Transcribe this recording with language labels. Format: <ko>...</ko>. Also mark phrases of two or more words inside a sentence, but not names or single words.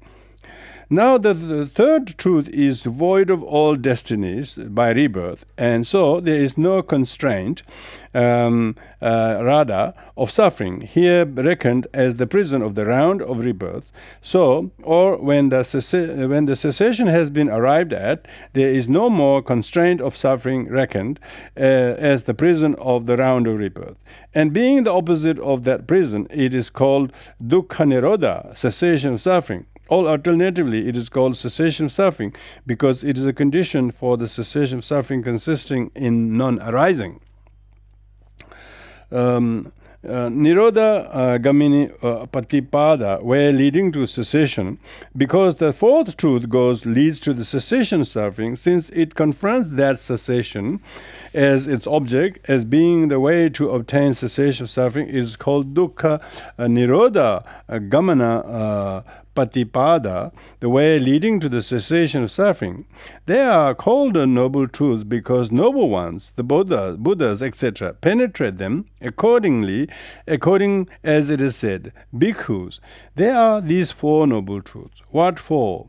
<en>Now the third truth is void of all destinies by rebirth, and so there is no constraint, radha, of suffering, here reckoned as the prison of the round of rebirth. So, or when the cessation has been arrived at, there is no more constraint of suffering reckoned as the prison of the round of rebirth. And being the opposite of that prison, it is called</en> <pi>dukkha nirodha,</pi> <en>cessation of suffering. Or alternatively, it is called cessation of suffering because it is a condition for the cessation of suffering consisting in non-arising.</en> <pi>Nirodha gamini patipada,</pi> <en>way leading to cessation, because the fourth truth leads to the cessation of suffering, since it confronts that cessation as its object, as being the way to obtain cessation of suffering. It is called</en> <pi>dukkha nirodha gamana patipada,</pi> <en>the way leading to the cessation of suffering. They are called noble truths because noble ones, the Buddhas, etc., penetrate them according as it is said. Bhikkhus, they are these four noble truths. What for?</en>